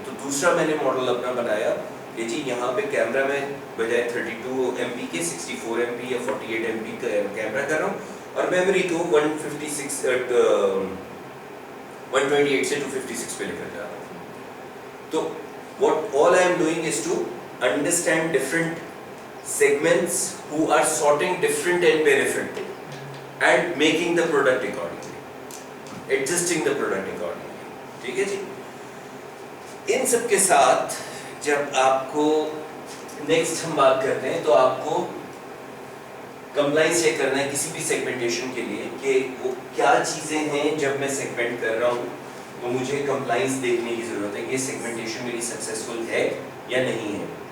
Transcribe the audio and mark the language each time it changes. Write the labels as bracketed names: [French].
[Urdu] تو دوسرا میں نے ماڈل اپنا بنایا کہ جی یہاں پہ کیمرہ میں بجائے 32 MP کے 64 MP یا 48 MP کا کیمرہ کر رہا ہوں, اور میموری کو 128 سے 256 پہ لے کر جا رہا ہوں. تو [English] what all I am doing is to understand different segments who are sorting different and benefit and making the product accordingly, adjusting the product accordingly. [Urdu] ٹھیک ہے جی. ان سب کے ساتھ جب آپ کو نیکسٹ ہم بات کرتے ہیں تو آپ کو کمپلائنس چیک کرنا ہے کسی بھی سیگمنٹیشن کے لیے کہ وہ کیا چیزیں ہیں. جب میں سیگمنٹ کر رہا ہوں تو مجھے کمپلائنس دیکھنے کی ضرورت ہے کہ یہ سیگمنٹیشن میری سکسیسفل ہے یا نہیں ہے.